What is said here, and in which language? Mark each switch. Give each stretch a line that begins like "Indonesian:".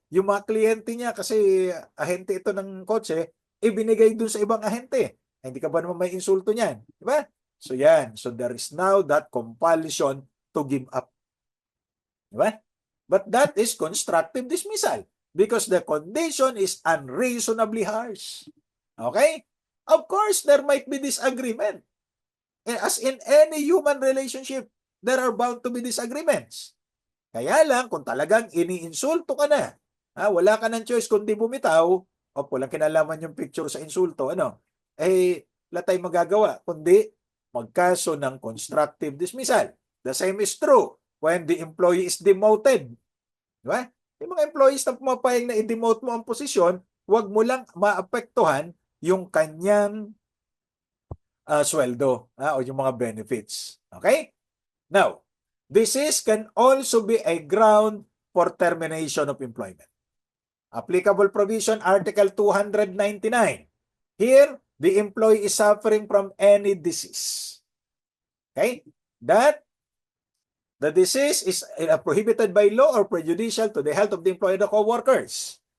Filipino: Yung mga kliyente niya, kasi ahente ito ng kotse, ibinigay dun sa ibang ahente. Hindi ka ba naman may insulto niyan? Diba? So yan.
English: So there is now that compulsion to give up.
Filipino: Diba?
English: But that is constructive dismissal because the condition is unreasonably harsh. Okay? Of course, there might be disagreement. As in any human relationship, there are bound to be disagreements.
Filipino: Kaya lang, kung talagang iniinsulto ka na, wala ka ng choice kundi bumitaw, o walang kinalaman yung picture sa insulto, wala tayong magagawa, kundi magkaso ng constructive dismissal.
English: The same is true when the employee is demoted.
Filipino: Diba? Yung mga employees na pumapayag na i-demote mo ang posisyon, huwag mo lang maapektuhan yung kanyang sweldo o yung mga benefits.
English: Okay? Now, this can also be a ground for termination of employment. Applicable provision, Article 299. Here, the employee is suffering from any disease. Okay? That the disease is prohibited by law or prejudicial to the health of the employee or the co-workers.